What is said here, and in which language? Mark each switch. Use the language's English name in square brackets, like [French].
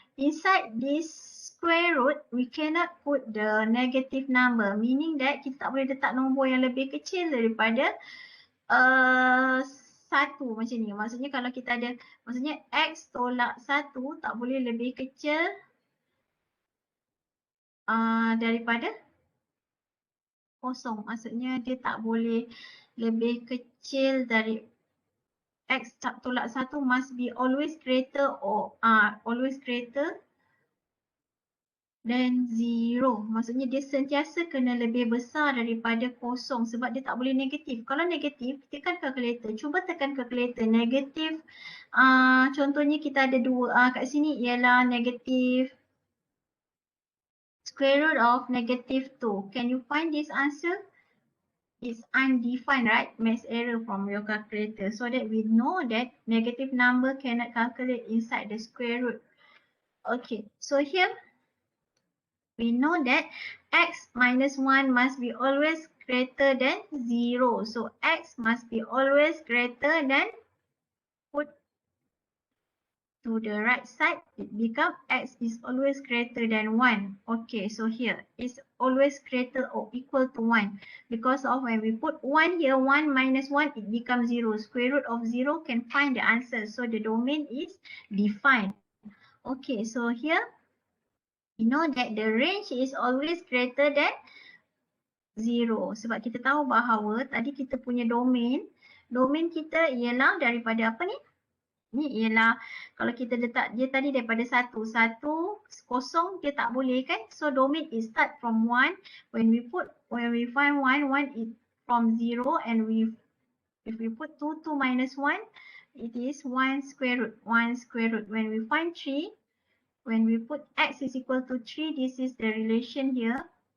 [English] Inside this square root, we cannot put the negative number. Meaning that [Malay] kita tak boleh letak nombor yang lebih kecil daripada 1 macam ni. Maksudnya kalau kita ada, maksudnya X tolak 1 tak boleh lebih kecil daripada 0. Maksudnya dia tak boleh lebih kecil dari X tolak 1 [English] must be always greater or always greater than 0. [Malay] Maksudnya dia sentiasa kena lebih besar daripada 0 sebab dia tak boleh negatif. Kalau negatif, tekan kalkulator. Cuba tekan kalkulator. Negatif, contohnya kita ada dua kat sini ialah negatif [English] square root of negative 2. Can you find this answer? It's undefined, right? Math error from your calculator. So that we know that negative number cannot calculate inside the square root. Okay, so here we know that x minus 1 must be always greater than 0. So x must be always greater than, put to the right side, it becomes x is always greater than 1. Okay, so here it's always greater or equal to 1. Because of when we put 1 here, 1 minus 1, it becomes 0. Square root of 0 can find the answer. So the domain is defined. Okay, so here we know that the range is always greater than 0. [Malay] Sebab kita tahu bahawa tadi kita punya domain kita ialah daripada apa ni? Ni ialah kalau kita letak dia tadi daripada 1, 1, 0 dia tak boleh kan? [English] So domain is start from 1. When we find 1, 1 is from 0 and if we put 2, 2 minus 1, it is 1 square root, 1 square root. When we find 3, when we put x is equal to 3, this is the relation here.